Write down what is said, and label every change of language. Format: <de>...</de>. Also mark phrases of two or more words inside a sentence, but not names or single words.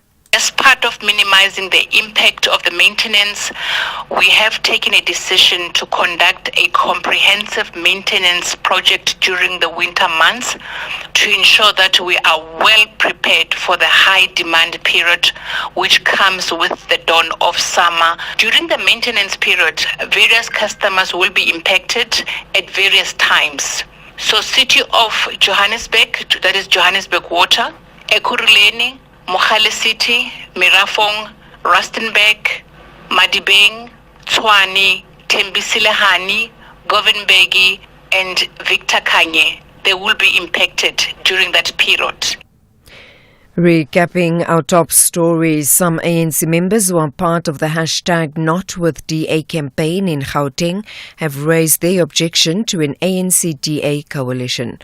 <en>As part of minimizing the impact of the maintenance, we have taken a decision to conduct a comprehensive maintenance project during the winter months to ensure that we are well prepared for the high demand period which comes with the dawn of summer. During the maintenance period, various customers will be impacted at various times. So City of Johannesburg, that is Johannesburg Water, Ekurhuleni, Mogale City, Mirafong, Rustenburg, Madibeng, Tshwane, Tembisile-Hani, Govenbegi, and Victor Kanye. They will be impacted during that period. Recapping our top stories, some ANC members who are part of the #NotWithDA campaign in Gauteng have raised their objection to an ANC-DA coalition.</en>